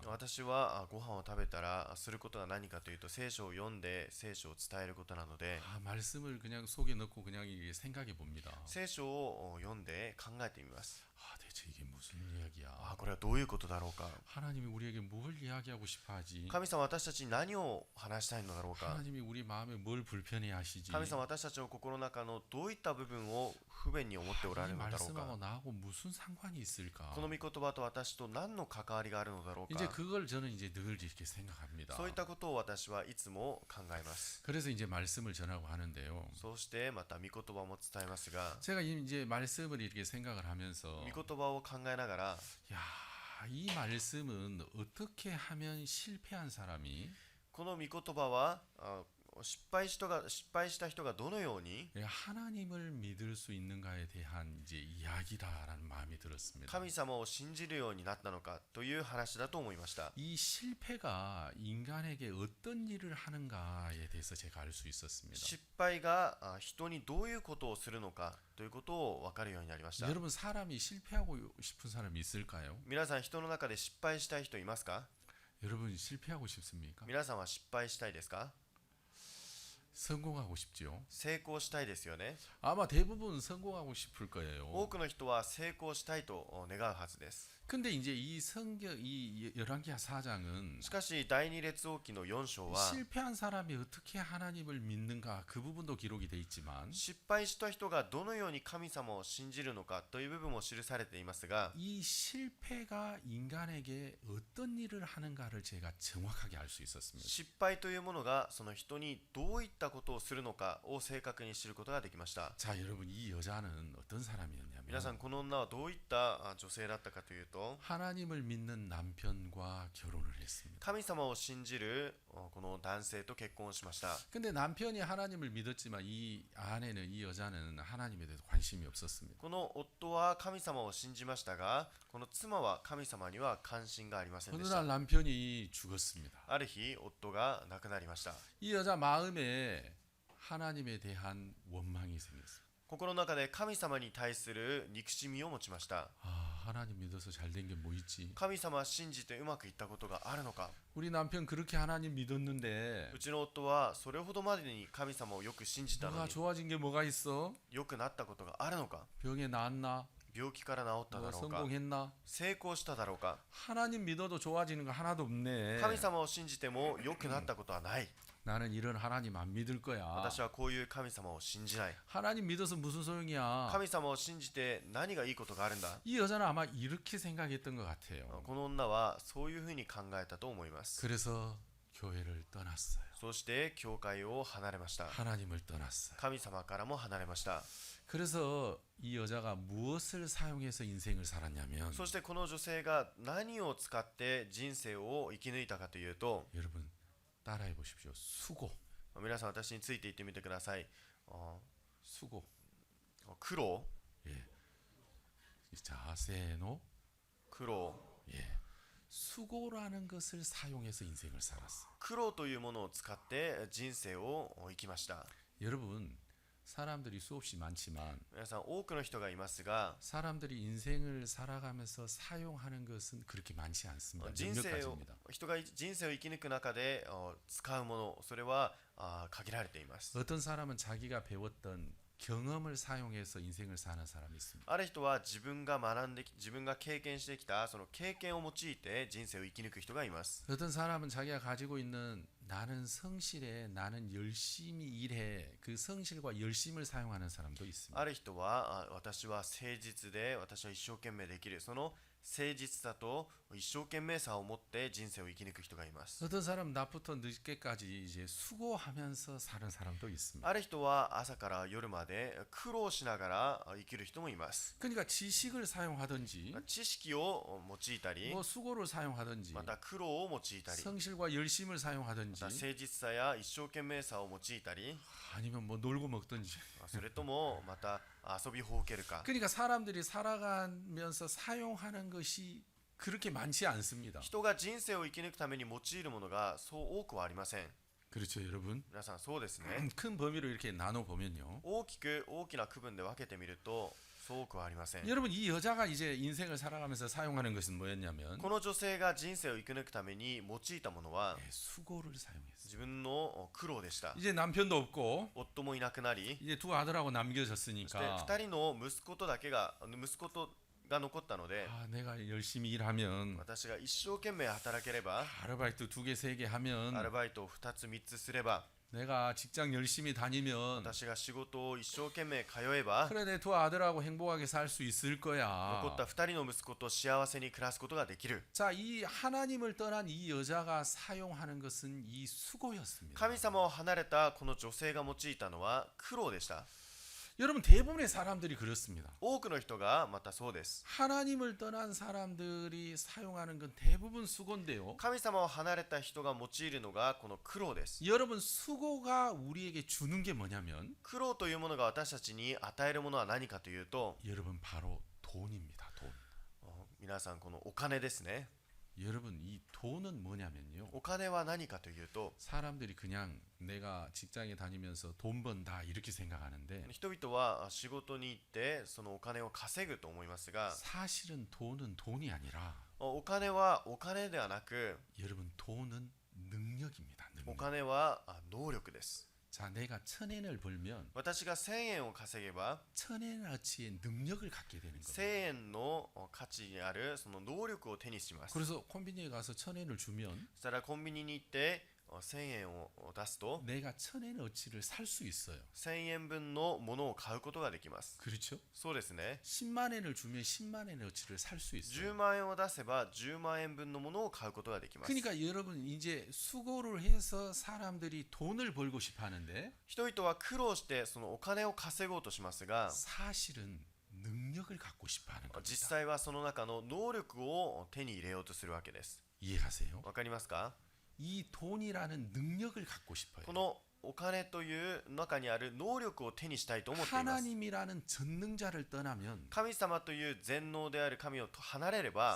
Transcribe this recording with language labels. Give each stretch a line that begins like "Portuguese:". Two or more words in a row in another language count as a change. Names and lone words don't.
Japanese: 私はご飯を食べたらすることが何かというと聖書を読んで聖書を伝えることなので
Korean: 말씀을 그냥 속에 넣고 그냥 이게 생각해 봅니다.
Japanese: 聖書を読んで考えてみます。
Korean: 대체 이게 무슨 이야기야?
Japanese: これはどういうことだろうか。
Korean: 하나님이 우리에게 뭘 이야기하고 싶어 하지?
Japanese: 神様は私たちに何を話したいのだろうか。
Korean: 하나님이 우리 마음에 뭘 불편해 하시지?
Japanese: 神様は私たちの心の中のどういった部分を不便に思っておられ
Korean: 이
Japanese: るのだろう
Korean: 말씀하고
Japanese: か。
Korean: 나하고 무슨 상관이 있을까?
Japanese: この御言葉と私と何の関わりがあるのだろう
Korean: 이제
Japanese: か。
Korean: 그걸 저는 이제 늘 이렇게 생각합니다.
Japanese: そういったことを私はいつも考えます。
Korean: 그래서 이제 말씀을 전하고 하는데요.
Japanese: そうしてまた御言葉も伝えますが、
Korean: 제가 이제 말씀을 이렇게 생각을 하면서
Japanese: 御言葉を考えながら
Korean: 야, 이 말씀은 어떻게 하면 실패한 사람이
Japanese: この御言葉は失敗した人がどのように
Korean: 하나님을 믿을 수 있는가에 대한 이제 이야기다라는 마음이 들었습니다.
Japanese: 神様を信じるようになったのかという話だと思いました。
Korean: 이 실패가 인간에게 어떤 일을 하는가에 대해서 제가 알 수 있었습니다.
Japanese: 失敗が人にどういうことをするのかということを分かるようになりました。
Korean: 여러분 사람이 실패하고 싶은 사람이 있을까요?
Japanese: 皆さん人の中で失敗したい人いますか？
Korean: 여러분 실패하고 싶습니까?
Japanese: 皆さんは失敗したいですか？
Korean: 성공하고 싶죠.
Japanese: 成功したいですよね。
Korean: 아마 대부분 성공하고 싶을 거예요.
Japanese: 多くの人は成功したいと願うはずです。
Korean: 근데 이제 이 성경 이 열왕기하 4장은
Japanese: しかし第二列王記の4章は
Korean: 실패한 사람이 어떻게 하나님을 믿는가 그 부분도 기록이 돼 있지만
Japanese: 失敗した人がどのように神様を信じるのかという部分も記されていますが、
Korean: 이 실패가 인간에게 어떤 일을 하는가를 제가 정확하게 알 수 있었습니다.
Japanese: 失敗というものがその人にどういったことをするのかを正確に知ることができました。
Korean: 자, 여러분 이 여자는 어떤 사람이었냐면
Japanese: 皆さんこの女はどういった女性だったかというと、
Korean: 하나님을 믿는 남편과 결혼을 했습니다.
Japanese: 神様を信じるこの男性と結婚をしました。
Korean: 근데 남편이 하나님을 믿었지만 이 아내는 이 여자는 하나님에 대해서 관심이 없었습니다.
Japanese: この夫は神様を信じましたが、この妻は神様には関心がありませんで
Korean: 어느
Japanese: した。
Korean: 날 남편이 죽었습니다.
Japanese: ある日夫が亡くなりました。
Korean: 이 여자 마음에 하나님에 대한 원망이 생겼어요.
Japanese: 心の中で神様に対する憎しみを持ちました。
Korean: 하나님 믿어서 잘 된 게 뭐 있지?
Japanese: 神様を信じてうまくいったことがあるのか。
Korean: 우리 남편 그렇게 하나님 믿었는데
Japanese: うちの夫はそれほどまでに神様をよく信じたの
Korean: 뭐가
Japanese: に
Korean: 좋아진 게 뭐가 있어?
Japanese: 良くなったことがあるのか。
Korean: 병에 나았나?
Japanese: 病気から治っただ
Korean: 뭐
Japanese: ろうか、
Korean: 성공했나?
Japanese: 成功しただろうか、
Korean: 하나님 믿어도 좋아지는 거 하나도 없네.
Japanese: 神様を信じても良くなったことはない。
Korean: 나는 이런 하나님 안 믿을 거야.
Japanese: 私はこういう神様を信じない。
Korean: 하나님 믿어서 무슨 소용이야?
Japanese: 神様を信じて何がいいことがあるんだ。
Korean: 이 여자는 아마 이렇게 생각했던 것 같아요.
Japanese: この女はそういうふうに考えたと思います。
Korean: 그래서 교회를 떠났어요.
Japanese: そして教会を離れました。
Korean: 하나님을 떠났어요.
Japanese: 神様からも離れました。
Korean: 그래서 이 여자가 무엇을 사용해서 인생을 살았냐면
Japanese: そしてこの女性が何を使って人生を生き抜いたかというと、
Korean: 여러분 따라해 보십시오. 수고.
Japanese: 皆さん私についていってみてください。
Korean: 수고.
Japanese: 苦労、
Korean: 예. 이 자세노
Japanese: 苦労、
Korean: 예. 수고라는 것을 사용해서 인생을 살았어.
Japanese: 苦労というものを使って人生を生きました。
Korean: 여러분 사람들이 수없이 많지만
Japanese: 皆さん多くの人がいますが、
Korean: 사람들이 인생을 살아가면서 사용하는 것은 그렇게 많지 않습니다.
Japanese: 人
Korean: 몇
Japanese: 生を
Korean: 가지입니다.
Japanese: 人が人生を生き抜く中で使うもの、それは限られています。
Korean: 어떤 사람은 자기가 배웠던 경험을 사용해서 인생을 사는 사람이 있습니다.
Japanese: ある人は自分が学んで自分が経験してきたその経験を用いて人生を生き抜く人がいます。
Korean: 어떤 사람은 자기가 가지고 있는 나는 성실해, 나는 열심히 일해, 그 성실과 열심을 사용하는 사람도 있습니다.
Japanese: ある人は私は誠実で私は一生懸命できる、その誠実さと一生懸命さを持って人生を生き抜く人がいます。
Korean: 어떤 사람은 낮부터 늦게까지 이제 수고하면서 사는 사람도 있습니다.
Japanese: ある人は朝から夜まで苦労しながら生きる人もいます。
Korean: 그러니까 지식을 사용하든지
Japanese: 知識を用いたり、
Korean: 뭐 수고를 사용하든지
Japanese: また苦労を用いたり、
Korean: 성실과 열심을
Japanese: ま
Korean: 사용하든지
Japanese: た誠実さや一生懸命さを用いたり、
Korean: 아니면 뭐 놀고 먹든지
Japanese: それともまた遊びほうけるか。
Korean: 그러니까 사람들이 살아가면서 사용하는 것이 그렇게 많지 않습니다.
Japanese: 人が人生を生き抜くために用いるものがそう多くはありません。
Korean: 그렇죠, 여러분.
Japanese: 皆さんそうですね。
Korean: 큰 범위로 이렇게 나눠 보면요.
Japanese: 大きな区分で分けてみるとそう多くはありません。
Korean: 여러분 이 여자가 이제 인생을 살아가면서 사용하는 것은 뭐였냐면
Japanese: この女性が人生を生き抜くために用いたものは
Korean: 수고를 사용했어요.
Japanese: 自分の苦労でした。
Korean: 이제 남편도 없고
Japanese: 夫もいなくなり、
Korean: 이제 두 아들하고
Japanese: そして
Korean: 남겨졌으니까
Japanese: 2人の息子が残ったので、
Korean: 아, 내가 열심히 일하면
Japanese: 私が一生懸命働ければ、
Korean: 아르바이트 2개, 3개 하면
Japanese: アルバイトを2つ3つすれば、
Korean: 내가 직장 열심히 다니면
Japanese: 私が仕事を一生懸命通えば、
Korean: 그래 내 두 아들하고 행복하게 살 수 있을 거야.
Japanese: 残った2人の息子と幸せに暮らすことができる。
Korean: 자, 이 하나님을 떠난 이 여자가 사용하는 것은 이 수고였습니다.
Japanese: 神様を離れたこの女性が用いたのは苦労でした。
Korean: 여러분 대부분의 사람들이 그렇습니다.
Japanese: 多くの人がまたそうです。
Korean: 하나님을 떠난 사람들이 사용하는 건 대부분 수고인데요.
Japanese: 神様を離れた人が用いるのがこの苦労です。
Korean: 여러분 수고가 우리에게 주는 게 뭐냐면
Japanese: 苦労というものが私たちに与えるものは何かというと、
Korean: 여러분 바로 돈입니다. 돈.
Japanese: 皆さんこのお金ですね。
Korean: 여러분 이 돈은 뭐냐면요.
Japanese: お金は何かというと、
Korean: 사람들이 그냥 내가 직장에 다니면서 돈 번다 이렇게 생각하는데
Japanese: 人々は仕事に行ってそのお金を稼ぐと思いますが、
Korean: 사실은 돈은 돈이 아니라
Japanese: お金はお金ではなく、
Korean: 여러분 돈은 능력입니다.
Japanese: お
Korean: 능력.
Japanese: 金は能力です。
Korean: 자, 내가 1,000엔을 벌면
Japanese: 私が1000円を稼げば
Korean: 1,000엔어치의 능력을 갖게 되는
Japanese: 1000
Korean: 겁니다.
Japanese: 円の価値にあるその能力を手にします。
Korean: 그래서 콤비니에 가서 1,000엔을 주면
Japanese: そしたらコンビニに行って1000円を出すと
Korean: 내가 1,000엔어치를 살 수 있어요.
Japanese: 1000 円分のものを買うことができます。
Korean: 그렇죠?
Japanese: そうですね。
Korean: 10만 엔을 주면 10만 엔어치를 살 수
Japanese: 10
Korean: 있어요.
Japanese: 万円を出せば10万円分のものを買うことができます。
Korean: 그러니까 여러분 이제 수고를 해서 사람들이 돈을 벌고 싶어 하는데
Japanese: 人々は苦労してそのお金を稼ごうとしますが、
Korean: 사실은 능력을 갖고 싶어 하는
Japanese: 実
Korean: 겁니다.
Japanese: 際はその中の能力を手に入れようとするわけです。
Korean: 이해하세요?
Japanese: わかりますか？
Korean: 이 돈이라는 능력을 갖고 싶어요.
Japanese: このお金という中にある能力を手にしたいと思っています。
Korean: 하나님이라는 전능자를 떠나면
Japanese: 神様という全能である神を離れれば、